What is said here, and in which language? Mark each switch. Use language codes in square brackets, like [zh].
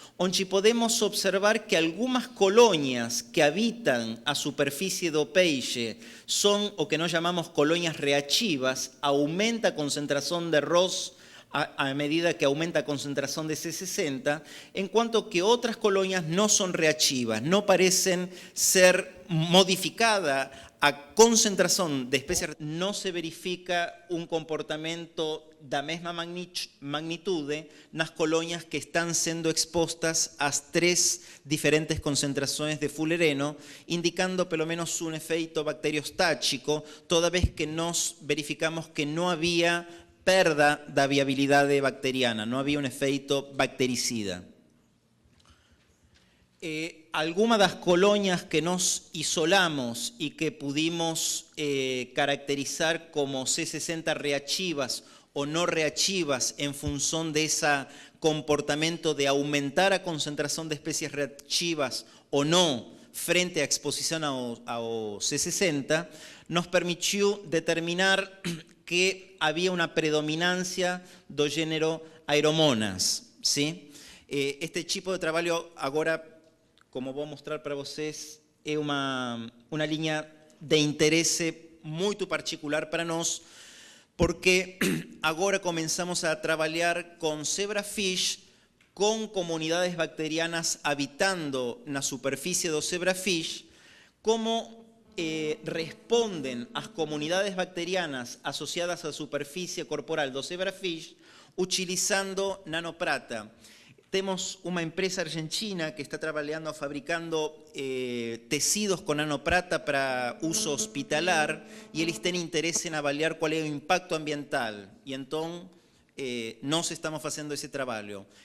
[pt] onde podemos observar que [es] algunas colonias que habitan [pt] a superficie do peixe son o que nós [es] llamamos colonias reactivas, aumenta a concentración de ROS a medida que aumenta a concentración de C60, en cuanto que otras colonias no son reactivas, no parecen ser modificadas [pt] a concentração de espécies não se verifica um comportamento da mesma magnitude nas colônias que estão sendo expostas às 3 diferentes concentrações de fullereno, indicando pelo menos um efeito bacteriostático, toda vez que nós verificamos que não havia perda da viabilidade bacteriana, não havia um efeito bactericida. [es] Algunas das colonias que nos isolamos y que pudimos caracterizar como C60 reactivas o no reactivas en función de ese comportamiento de aumentar la concentración de especies reactivas o no frente a exposición a C60, nos permitió determinar que había una predominancia do género Aeromonas, ¿sí? Este tipo de trabajo ahora, [pt] como vou mostrar para vocês, é uma linha de interesse muito particular para nós, porque agora começamos a trabalhar com zebrafish, com comunidades bacterianas habitando na superfície do zebrafish, como respondem as comunidades bacterianas associadas à superfície corporal do zebrafish, utilizando nanoprata. [es] Tenemos una empresa argentina que está trabajando, fabricando tecidos con nanoprata para uso hospitalar y ellos tienen interés en avaliar cuál es el impacto ambiental. Y entonces nos estamos haciendo ese trabajo.